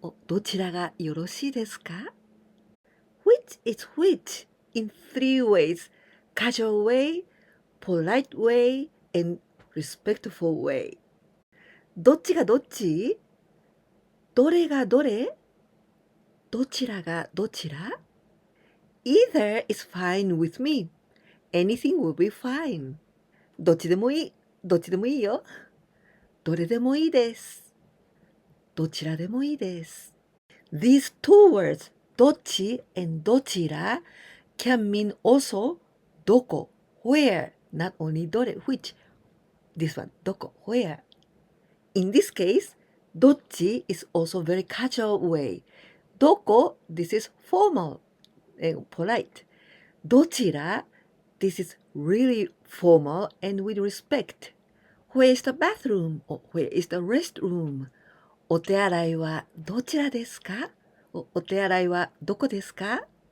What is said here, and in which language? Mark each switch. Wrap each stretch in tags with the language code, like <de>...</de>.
<ja>どちらがよろしいですか？</ja> <en>Which is which in three ways. Casual way, polite way, and respectful way.</en> <ja>どっちがどっち？どれがどれ？どちらがどちら？</ja> <en>Either is fine with me. Anything will be fine.</en> <ja>どっちでもいい。どっちでもいいよ。どれでもいいです。どちらでもいいです。</ja> <en>These two words, どっち and どちら can mean also どこ where, not only どれ which. This one どこ where. In this case, どっち is also very casual way. どこ this is formal and polite. どちら this is really formal and with respect. Where is the bathroom? Or where is the restroom?</en> <ja>お手洗いはどちらですか？お手洗いはどこですか？</ja>